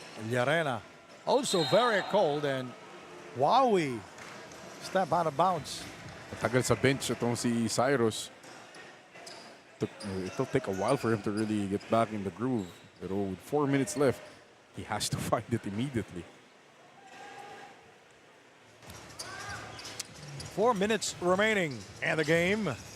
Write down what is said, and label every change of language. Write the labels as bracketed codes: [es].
[en] Llarena also very cold, and Wawi step out of bounds. [tl] Tagal sa bench itong si Cyrus. [en] It'll take a while for him to really get back in the groove. Pero with 4 minutes left, he has to find it immediately. 4 minutes remaining in the game.